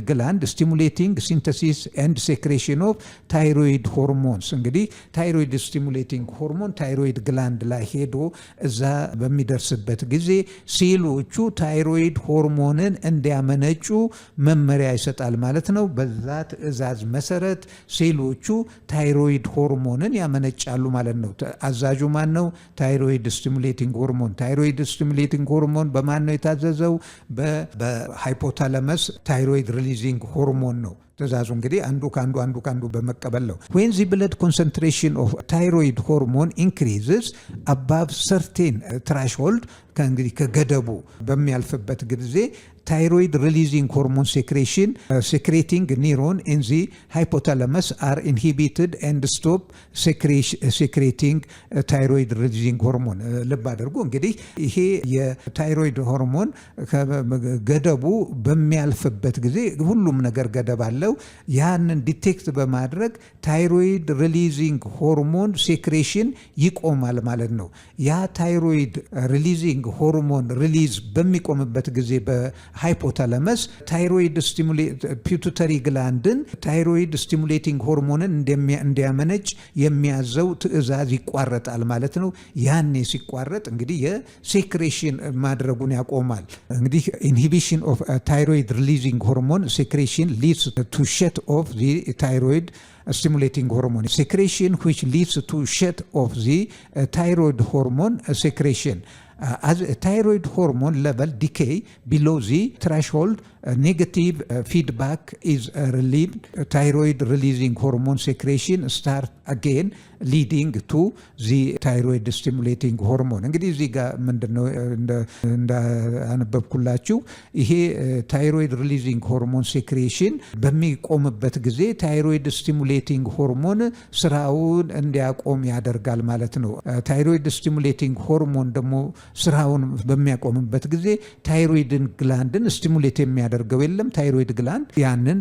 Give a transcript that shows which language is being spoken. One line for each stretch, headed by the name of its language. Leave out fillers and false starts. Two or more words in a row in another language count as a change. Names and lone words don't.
English: gland stimulating synthesis and secretion of thyroid hormones።
Amharic: እንግዲህ
English: thyroid stimulating hormone thyroid gland
Amharic: ላይ ሄዶ እዛ በሚደርስበት ጊዜ ሴሎቹ
English: thyroid hormone
Amharic: እንዲያመነጩ መመሪያ ይሰጣል ማለት ነው። በዛ ትዕዛዝ መሰረት ሴሎቹ
English: thyroid hormone
Amharic: ያመነጫሉ ማለት ነው። አዛዡ ማን ነው?
English: thyroid stimulating hormone. thyroid stimulating hormone
Amharic: በማን ነው የታዘዘው?
English: በሃይፖታላመስ thyroid releasing hormone
Amharic: ነው ትእዛዙ። እንግዲህ አንዱ ካንዱ በመቀበል ነው።
English: when the blood concentration of thyroid hormone increases above certain threshold
Amharic: ከእንግዲህ ከገደቡ በሚያልፍበት ጊዜ
English: thyroid releasing hormone secreting neuron in the hypothalamus are inhibited and stop secreting thyroid releasing hormone።
Amharic: ልብ አድርጉ እንግዲህ ይሄ
English: thyroid hormone
Amharic: ገደቡ በሚያልፍበት ጊዜ ሁሉም ነገር ገደብ አለው። ያንን ዲቴክት በማድረግ
English: thyroid releasing hormone secretion
Amharic: ይቆማል ማለት ነው። ያ
English: thyroid releasing hormone release
Amharic: በሚቆምበት ጊዜ
English: hypothalamus thyroid pituitary gland thyroid stimulating
Amharic: ሆርሞንን እንዲያመነጭ የሚያዘው ትዕዛዝ ይቋረጣል ማለት ነው። ያኔ ሲቋረጥ እንግዲህ የሴክሬሽን ማድረጉን ያቆማል። እንግዲህ
English: inhibition of thyroid releasing hormone secretion leads to shut off the thyroid stimulating hormone secretion which leads to shut off the thyroid hormone secretion. As a thyroid hormone level decay below the threshold, negative feedback is relieved. Thyroid releasing hormone secretion start again leading to the thyroid stimulating hormone.
Amharic: እንግዲህ እዚህ ጋር ምንድነው እንዳነበብኩላችሁ ይሄ
English: thyroid releasing hormone secretion
Amharic: በሚቆምበት ጊዜ
English: thyroid stimulating hormone
Amharic: ስራውን እንዲያቆም ያደርጋል ማለት ነው።
English: thyroid stimulating hormone
Amharic: ደግሞ ስራውን በሚያቆምበት ጊዜ
English: thyroid gland stimulate
Amharic: የሚያደርገው የለም።
English: thyroid gland
Amharic: ያንን